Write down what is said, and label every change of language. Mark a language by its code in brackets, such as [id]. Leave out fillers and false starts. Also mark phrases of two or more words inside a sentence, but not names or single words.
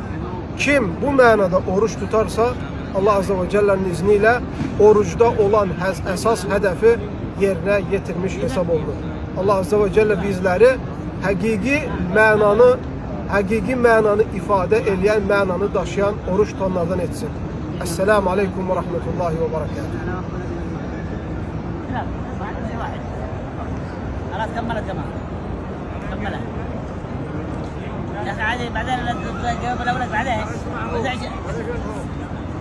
[az] Kim bu mənada oruç tutarsa, [ar] الله عز وجل'nin [az] izniyle oruçda olan esas hedefi yerine getirmiş hesap oldu. [ar] الله عز وجل [az] bizleri hakiki mananı ifade edeyen, mananı daşıyan oruç tutanlardan etsin. [ar] السلام عليكم ورحمة الله وبركاته. خلاص كملت كمان كملها يا اخي عادي بعدين لا تجاوب الاولاد بعدين